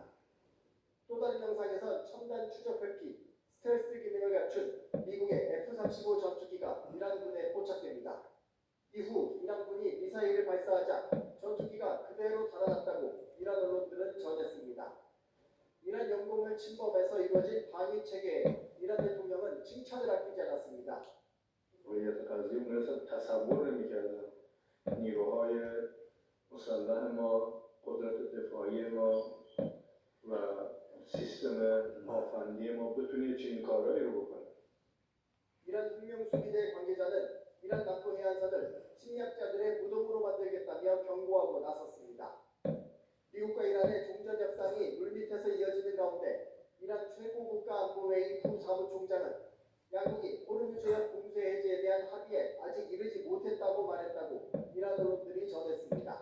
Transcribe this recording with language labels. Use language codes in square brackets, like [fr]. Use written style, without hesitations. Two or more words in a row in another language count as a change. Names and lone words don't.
[ko] 또 다른 영상에선 첨단 추적 회피, 스텔스 기능을 갖춘 미국의 F-35 전투기가 이란군에 포착됩니다. 이후 이란군이 미사일을 발사하자 전투기가 그대로 달아났다고 이란 언론들은 전했습니다. 이란 영공을 침범해서 이루어진 방위 체계에 이란 대통령은 칭찬을 아끼지 않았습니다. [fa] ويتقاضي مثل تصور نمی‌کردم نیروهای مسلح ما، قدرت دفاعی ما و سیستم آفندی ما بتونه چنین کارهایی رو بکنه. [ko] 이란 혁명수비대 관계자는 이란 남부 해안선을 침략자들의 무덤으로 만들겠다며 경고하고 나섰습니다. 미국과 이란의 종전 협상이 물밑에서 이어지는 가운데 이란 최고국가안보회의 부사무총장은 양국이 호르무즈 해협 공세 해제에 대한 합의에 아직 이르지 못했다고 말했다고 이란 언론들이 전했습니다.